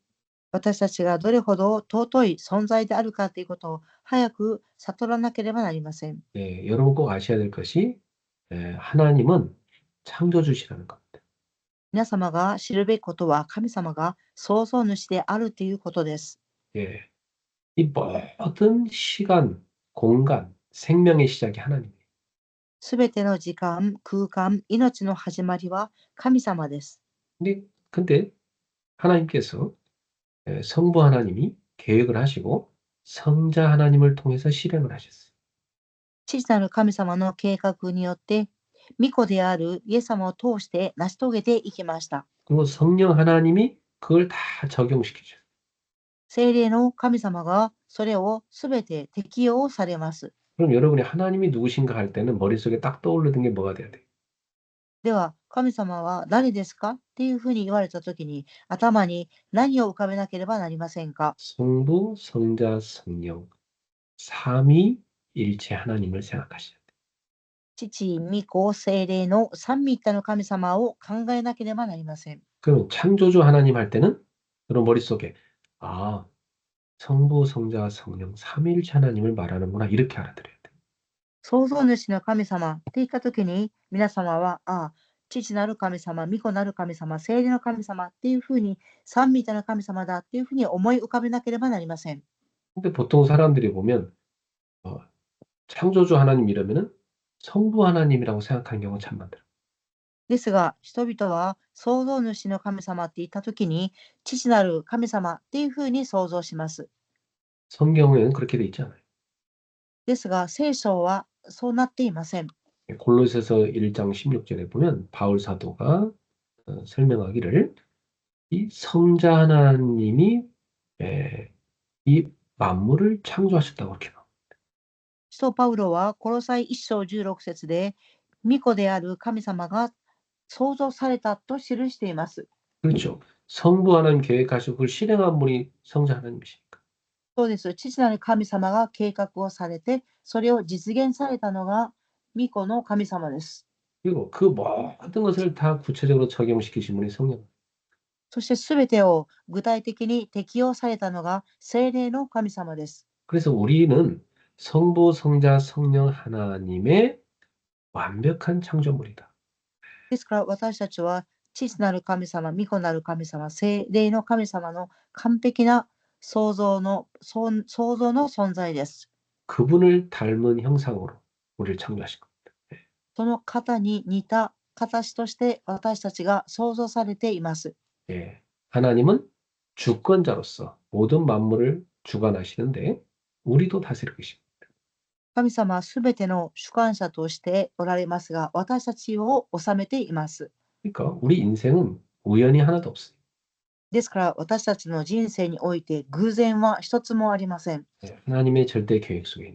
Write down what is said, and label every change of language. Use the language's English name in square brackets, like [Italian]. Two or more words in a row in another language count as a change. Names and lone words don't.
[Korean] 예. [Japanese] 私たちがどれほど尊い存在であるかということを早く悟らなければなりません。 [Korean] 예, 여러분 꼭 아셔야 될 것이 하나님은 창조주시라는 겁니다. [Japanese] 皆様が知るべきことは神様が創造主であるということです。 [Korean] 예, 이 모든 시간, 공간, 생명의 시작이 하나님이에요. [Japanese] すべての時間、空間、命の始まりは神様です。 [Korean] 근데 하나님께서 성부 하나님이 계획을 하시고 성자 하나님을 통해서 실행을 하셨어요. [Japanese] 父なる神様の計画によって、御子であるイエス様を通して成し遂げていきました。 [Korean] 그리고 성령 하나님이 그걸 다 적용시키죠. [Japanese] 聖霊の神様がそれをすべて適用されます。 [Korean] 그럼 여러분이 하나님이 누구신가 할 때는 머릿속에 딱 떠오르는 게 뭐가 돼야 돼요? [Japanese] では、神様は誰ですかっていうふうに言われたときに、頭に何を浮かべなければなりませんか？ [Korean] 성부, 성자, 성령, 삼위일체 하나님을 생각하셔야 돼요. [Japanese] 父、御子、聖霊の三位一体の神様を考えなければなりません。 [Korean] 그럼 창조주 하나님 할 때는 여러분 머릿속에 아, 성부, 성자, 성령, 삼위일체 하나님을 말하는구나 이렇게 알아들어야 돼요. [Japanese] 創造主の神様って言ったときに、皆様は、父なる神様、御子なる神様、聖霊の神様っていうふうに、三位一体の神様だっていうふうに思い浮かべなければなりません。 [Korean] 근데 보통 사람들이 보면 어, 창조주 하나님 이러면은 성부 하나님이라고 생각하는 경우가 참 많더라고요. [Japanese] ですが、人々は創造主の神様って言ったときに、父なる神様っていうふうに想像します。 [Korean] 성경에는 그렇게 돼 있지 않아요. [Japanese] ですが、聖書はそうなっていません。 [Korean] 골로새서 1장 16절에 보면 바울 사도가 설명하기를 이 성자 하나님이 이 만물을 창조하셨다고 그렇게 나와요. [Japanese] 使徒パウロは、コロサイ1章16節で、御子である神様が創造されたと記しています。 [Korean] 그렇죠. 성부 하나님 계획하시고 그걸 실행한 분이 성자 하나님이시니까. [Japanese] そうです。父なる神様が計画をされて、それを実現されたのが御子の神様です。 [Korean] 그리고 그 모든 것을 다 구체적으로 적용시키신 분이 성령. [Japanese] そしてすべてを具体的に適用されたのが聖霊の神様です。 [Korean] 그래서 우리는 성부, 성자, 성령 하나님의 완벽한 창조물이다. [Japanese] ですから私たちは父なる神様、御子なる神様、聖霊の神様の完璧な創造の存在です。 [Korean] 그분을 닮은 형상으로 우리를 창조하신 겁니다. [Japanese] その方に似た形として私たちが創造されています。 [Korean] 예. 하나님은 주권자로서 모든 만물을 주관하시는데 우리도 다스리고 계십니다. [Japanese] 神様はすべての主観者としておられますが、私たちを治めています。 [Korean] 그러니까 우리 인생은 우연이 하나도 없어요. [Japanese] ですから私たちの人生において偶然は一つもありません。 [Korean] 예. 하나님의 절대 계획 속에 있는